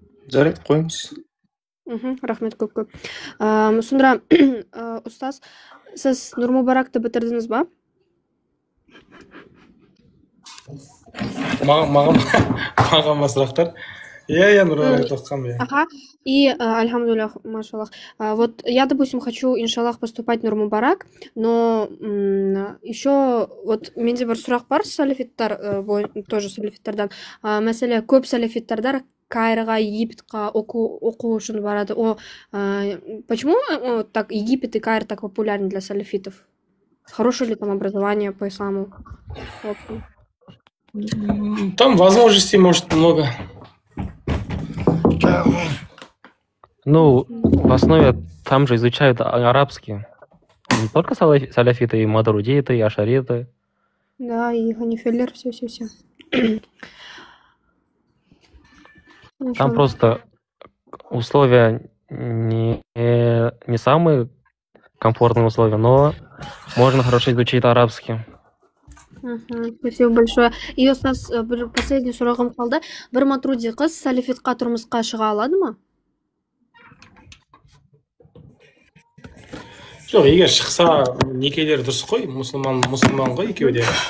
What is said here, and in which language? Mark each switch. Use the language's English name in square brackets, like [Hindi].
[Kazakh] Жарайды, қойыңыз. Рахмет көп. Сонда, ұстаз, сіз Нұр-Мүбаракты бітірдіңіз ба? Маған сұрақтар. [Russian] Я [Kazakh] Нұр-Мүбаракты оқығанмын. [Russian] Ага, и альхамдулиллах, машаллах. Вот я, допустим, хочу, иншаллах, поступать в Нұр-Мүбарак, но еще вот [Kazakh] менде бір сұрақ бар салафиттар, тоже салафиттардан. Мәселе, көп салафиттардар Кайрға, Египетқа оқу үшін барады. [Russian] Почему так Египет и Кайр так популярны для салафитов? Хорошее ли там образование по исламу? Там возможностей, может, много. Ну, в основе там же изучают арабский. Не только салафиты, и мадуридиты, и ашариты. Да, и ханифеллер, все. Там просто условия не самые комфортные условия, но можно хорошо изучить арабский. Спасибо большое. [Kazakh] И ұстаз, [Russian] последний [Kazakh] сұрағым қалды. Бір матруди қыз салафитқа тұрмысқа шыға алады ма? Жоқ, егер шықса, некелері дұрыс қой, мұсылман ғой екеуі де.